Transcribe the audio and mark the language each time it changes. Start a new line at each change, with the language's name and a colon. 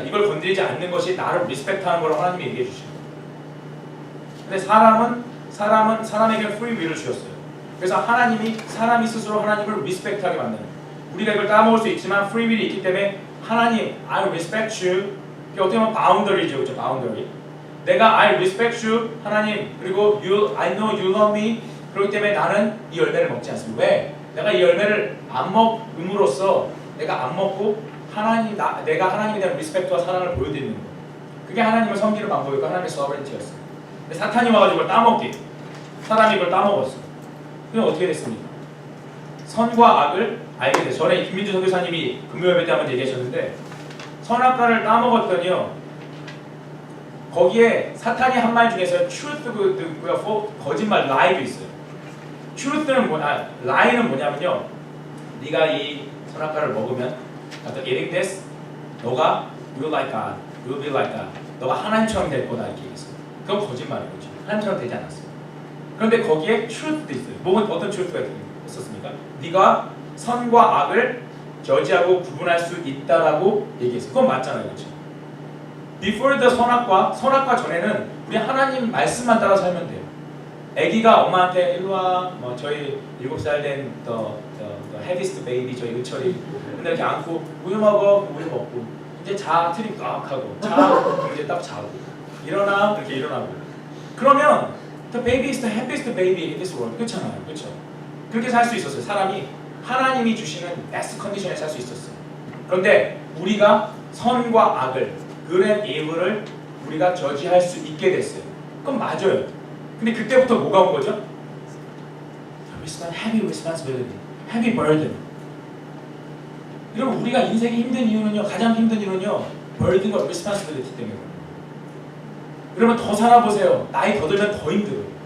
Korean: 이걸 건드리지 않는 것이 나를 리스펙트하는 거라고 하나님이 얘기해 주시는 거예요. 근데 사람에게 free will을 주셨어요. 그래서 하나님이 사람이 스스로 하나님을 리스펙트하게 만드는 거예요. 우리가 이걸 까먹을 수 있지만 free will이 있기 때문에 하나님,
English: I respect you.
Korean: 이게 어떻게 보면 boundary죠, 그렇죠?
English: boundary.
Korean: 내가
English: I respect you,
Korean: 하나님. 그리고
English: I know you love me.
Korean: 그렇기 때문에 나는 이 열매를 먹지 않습니다. 왜? 내가 이 열매를 안 먹음으로써 내가 안 먹고 내가 하나님에 대한 리스펙트와 사랑을 보여드리는 거예요. 그게 하나님을 섬기는 방법이고 하나님의 sovereignty였어요. 근데 사탄이 와가지고 이걸 따먹게. 사람이 이걸 따먹었어요. 그럼 어떻게 됐습니까? 선과 악을 알게 돼. 전에 김민주 선교사님이 금요일 때 한번 얘기하셨는데 선악과를 따먹었더니요. 거기에 사탄이 한 말 중에서 truth고요, 거짓말, lie도 있어요. truth는 뭐냐, lie는 뭐냐면요. 네가 이 선악과를 먹으면
English: after eating this,
Korean: 너가
English: you like God, you will be like God.
Korean: 너가 하나님처럼 될 거다 이렇게 얘기했어요. 그건 거짓말이에요. 하나님처럼 되지 않았어요. 그런데 거기에 truth도 있어요. 뭐는 어떤 truth가 있었습니까? 네가 선과 악을 저지하고 구분할 수 있다라고 얘기했어요. 그건 맞잖아요, 그렇죠?
English: Before the
Korean: 선악과 전에는 우리 하나님 말씀만 따라 살면 돼요. 아기가 엄마한테 일로 와, 뭐 저희 7살 된
English: the heaviest baby
Korean: 저희 은철이 근데 이렇게 안고 우유 먹어, 우유 먹고 이제 자 트림 꽉 하고 자 이제 딱 자고 일어나 이렇게 일어나고 그러면
English: the baby is the happiest baby in this world
Korean: 그렇잖아요, 그렇죠? 그렇게 살 수 있었어요. 사람이 하나님이 주시는 베스트 컨디션에 살 수 있었어요. 그런데 우리가 선과 악을
English: good and evil
Korean: 을 우리가 저지할 수 있게 됐어요. 그건 맞아요. 근데 그때부터 뭐가 온 거죠?
English: heavy responsibility, heavy burden.
Korean: 여러분 우리가 인생이 힘든 이유는요, 가장 힘든 이유는요, burden과 responsibility 때문에. 여러분 더 살아보세요. 나이 더 들면 더 힘들어요.